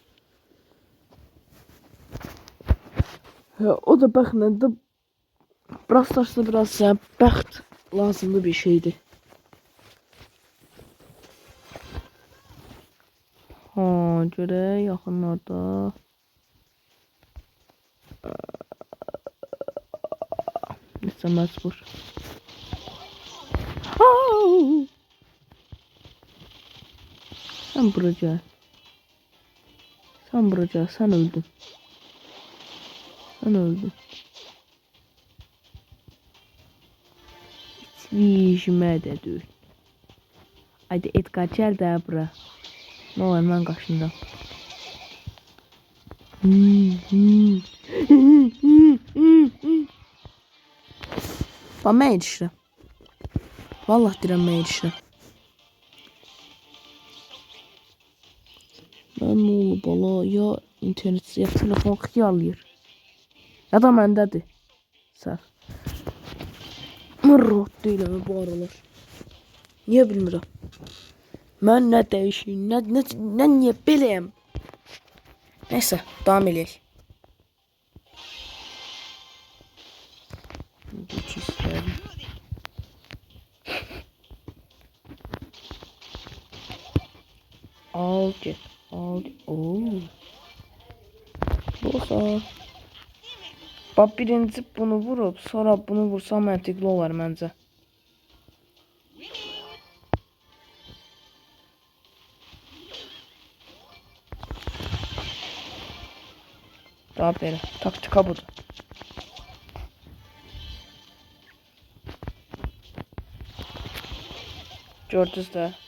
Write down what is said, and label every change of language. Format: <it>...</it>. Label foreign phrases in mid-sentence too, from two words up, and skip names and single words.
<az>O da baxın da Brawl Stars'da biraz bəxt lazımlı bir şeydir. Ha, görə yaxınlarda. Nəsə məcbur.</az> <tr>Sen buraya. Sen buraya. Sen öldün. Sen öldün. Hiç de değil. Haydi Edgar gel de bura. Ne olur ben karşında.</tr> <az>Bana erişirəm. Vallahi deyirəm mən erişirəm. Mən nə olub bala ya internet ya telefon xiyalıyır. Ya da məndədir. Səhv. Mən rahat deyiləm bu aralar. Niyə bilmirəm. Mən nə dəyişim, nə niyə beləyəm.</az> <tr>Neyse,</tr> <az>devam eləyək.</az> <tr>Geç isterim.</tr> <az>Aldı. Oo. Bosa. Bak birinci bunu vurup sonra bunu vursam məntiqli olar məncə. Daha belə. Taktika budur. Gördünüz də.</az>